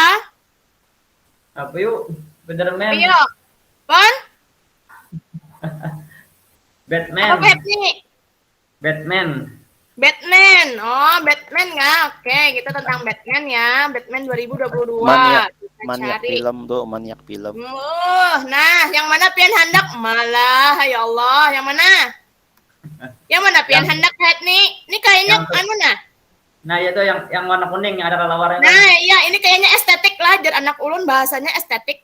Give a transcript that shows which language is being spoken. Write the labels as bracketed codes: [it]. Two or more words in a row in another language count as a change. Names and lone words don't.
[id] Apa yuk? Spiderman. Ayo, Bon? Batman. Apa Beb nih? Batman. Batman. Oh, Batman nggak? Oke, kita tentang Batman ya. Batman 2022. Maniak Kita cari. film tuh, maniak film. Nah, yang mana pian hendak? Malah, ya Allah, yang mana? Yang mana pian Yang- hendak head nih? Ini kayaknya Yang- anu nah. Nah, itu yang warna kuning yang ada lawarnya. Nah, iya ini kayaknya estetik lah, jar anak ulun bahasanya estetik.